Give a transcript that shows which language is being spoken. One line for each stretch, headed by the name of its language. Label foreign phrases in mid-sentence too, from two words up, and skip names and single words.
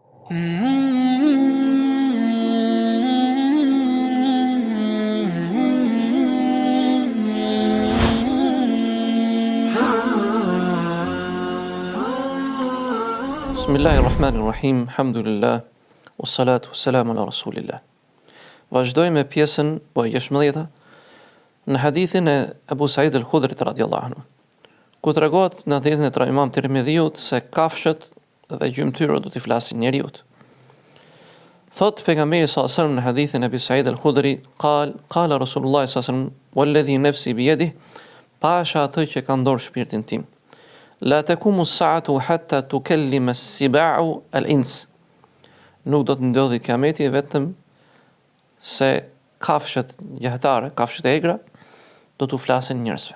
Arabic: بسم الله الرحمن الرحيم الحمد لله والصلاة والسلام على رسول الله.
Albanian: Vazhdojmë me pjesën 16 në hadithin e Abu Said al-Khudrit
Arabic: رضي الله عنه,
Albanian: ku tregohet në hadithin e Imam Tirmidhiut se kafshët dhe gjymtyrët do t'i flasin njeriut. Thot pejgamberi
Arabic: صلى الله عليه وسلم
Albanian: në hadithin e Abu Said al-Khudri,
Arabic: قال رسول الله صلى الله عليه وسلم والذي نفسي بيده,
Albanian: pasha atë që ka ndorë shpirtin tim.
Arabic: لا تقوم الساعة حتى تكلم السباع الإنس.
Albanian: Nuk do të ndodhi kiameti vetëm se kafshët gjahtare, kafshët e egra, do t'u flasin njerëzve.